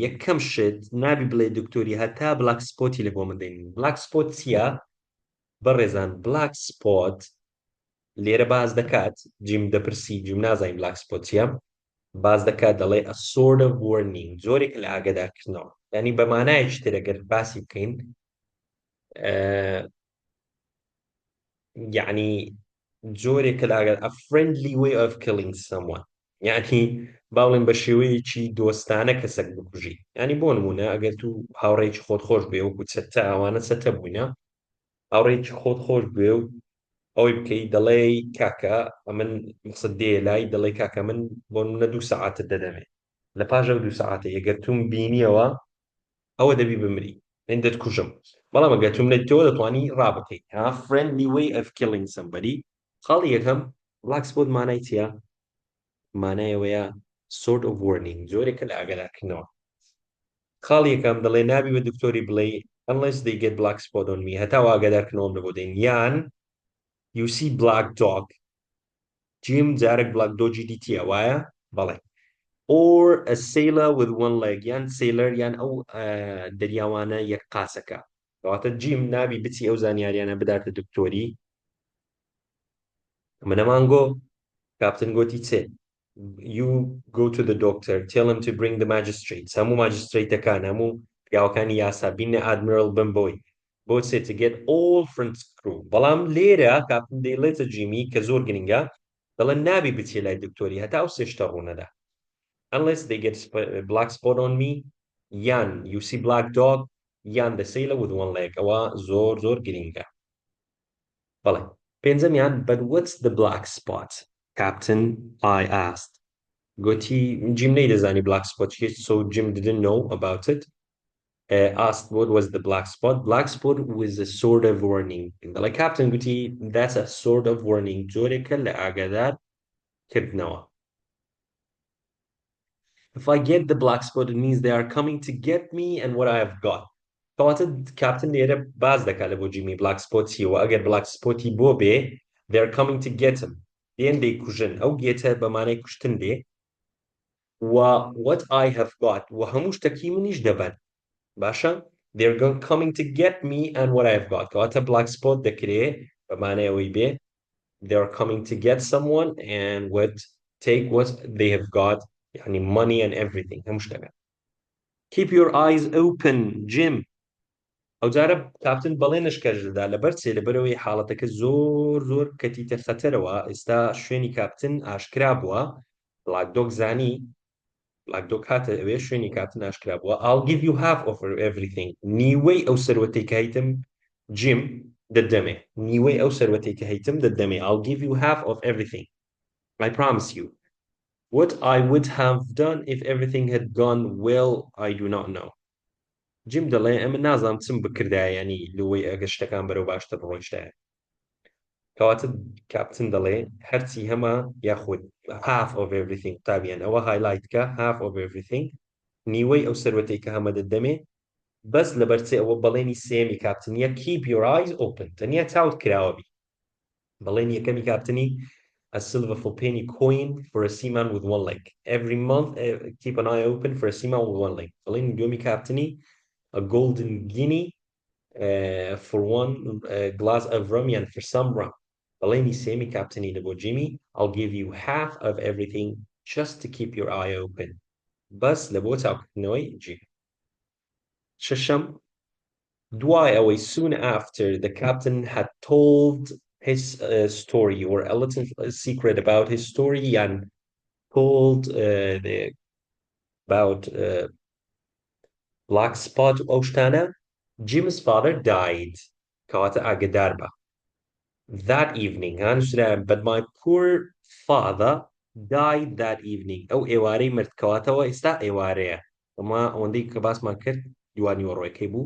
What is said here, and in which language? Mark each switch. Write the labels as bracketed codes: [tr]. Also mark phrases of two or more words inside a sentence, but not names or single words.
[ckb] یەکەم شت نابی بڵێ دکتۆری هەتا [en] black spoتی [ckb] لە بۆ من دەین [en] black spot [ckb] چییە؟ بەڕێزان [en] black spot [ckb] لێرە باز دەکات جیم دەپرسی جیم نازانین [en] black spot [ckb] چییە؟ باز دەکات دەڵێ [en] a sort of warning [ckb] جۆرێک لە ئاگادارکردنەوە یعنی بە مانایەکی تر ئەگەر باسی بکەین یعنی جۆرێک لە [en] a friendly way of killing someone [ckb] یعنی باڵێن بە شێوەیەکی دۆستانە کەسێک بکوژی ینی بۆ نمونە ئەگەر تو هاوڕێکی خۆت خۆش بێ وەکو چەتە ئەوانە چەتە بووینە هاوڕێکی خۆت خۆش بێ و ئەوەی بکەی دەڵێ کاکە ئەمن مقسەد دێ لای دەڵێ کاکە من بۆ نمونە 2 سەعاتت دەدەمێ لە پاش ئەو 2 سەعاتە ئەگەر توم بینیەوە ئەوە دەبی بمری من دەتکوژم بەڵام ئەگەر توم نەیتەوە دەتوانی ڕابکەی [en] friendly way of killing somebody [ckb] خاڵی یەکەم [en] black spot [ckb] مانای چییە؟ مانایەوەیە [en] sort of warning [ckb] جۆرێکە لە ئاگادارکردنەوە خاڵیەکەم دەڵێ نابی بە دکتۆری بڵێ [en] unless they get black spot on me [ckb] هەتا ئاگادارکردنەوەم لە بۆ دەین یان [en] you see black dog [ckb] جیم جارێک [en] black dogی [ckb] دیتیە وایە بەڵێ [en] or a sailor with one leg [ckb] یان sailor یان ئەو دەریاوانە یەک قاسەکە کەواتە جیم نابی بچی ئەو زانیاریانە بداتە دکتۆری ئەمە نەمانگۆ کاپتن گوتی چێ [en] you go to the doctor tell him to bring the magistrates [ckb] هەموو ماجستریتەکان هەموو پیاوەکانی یاسا بینە ئادمیرال بن بۆی بۆ چێ to [en] get all French crew [ckb] بەڵام لێرە کاپتن دەیڵێتە جیمی کە زۆر گرنگە دەڵێن نابی بچێ لای دکتۆری هەتا ئەو سێشتە ڕوونەدا [en] unless they get black spot on me yan you see black dog yan the sailor with one leg [ckb] ئەوە زۆر زۆر گرنگە بەڵێ پێنجەمیان [en] but what's the black spot captain I asked gotti Jim نەیدەزانی black spot so Jim didn't know about it asked what was the black spot was a sort of warning like captain gotti that's a sort of warning [ckb] جۆرێکە لە ئاگادار کردنەوە [en] if I get the black spot it means they are coming to get me and what I have got [ckb] کەواتە کاپتن لێرە باز دەکات لە بۆ جیمی [en] black spot [ckb] چیەوە ئەگەر [en] black spoتی [ckb] بۆ بێ [en] they are coming to get him [ckb] دێن دەیکوژن ئەو گێتە بەمانەی کوشتن دێ [en] و what I have got [ckb] و هەموو شتێکی منیش دەبەن باشە [en] they're coming to get me and what I have got کەواتە black spot [ckb] دەکرێ بەمانەی ئەوەی بێ [en] they are coming to get someone and take what they have got يعني money and everything [ckb] هەموو شتەکە [en] keep your eyes open Jim ئەو [ckb] جارە کاپتن بەڵێ نشکەژدا لەبەر چێ لەبەرەوەی حاڵەتەکە زۆر زۆر کەتیتە خەتەرەوە ئێستا شوێنی کاپتن ئاشکرا بووە بلاک دۆگ زانی بلاک دۆگ هاتە ئەوێ شوێنی کاپتن ئاشکرا بووە [en] I'll give you half of everything [ckb] نیوەی ئەو سەروەتەی کە هەیتم جیم دەدەمێ نیوەی ئەو سەروەتەی کە هەیتم دەدەمێ [en] I'll give you half of everything I promise you what I would have done if everything had gone well I do not [ckb] know جیم دەڵێ ئەمە نازانم چم بکردایە ینی لەوەی ئەگە شتەکان بەرەو باشتر ڕۆیشتایە کەواتە کاپتن دەڵێ هەرچی هەمە یاخود [en] half of everything [ckb] قوتابیان ئەوە هایلایتکە [en] half of everything [ckb] نیوەی ئەو سەروەتەی کە هەمە دەدەمێ بەس لەبەرچێ ئەوە بەڵێنی سێمی کاپتنیە [en] keep your eyes open [ckb] تەنیا چاوت کراوە بی بەڵێنی یەکەمی کاپتنی [en] a silver for penny coin for a seaman with one leg every month keep an eye open for a seaman with one leg [ckb] بەڵێنی دومی کاپتنی [en] a golden guinea for one glass of rum and for some rum. [ckb] بەڵێنی سێمی کاپتنی لە بۆ جیمی [en] I'll give you half of everything just to keep your eye open. [ckb] بەس لە بۆ چاوکردنەوەی جیم. شەشەم دوای ئەوەی [en] soon after the captain had told his story or a little secret about his story and told about black spot [ckb] ئەو شتانە [en] Jim's father died. [ckb] کەواتە ئاگدار بە. [en] That evening, but my poor father died that evening. [ckb] ئەو ئێوارەی مرد کەواتەوە ئێستا ئێوارەیە. ئەمە ئەوەندەی کە باسمان کرد دیوانی وەڕۆیەکەی بوو.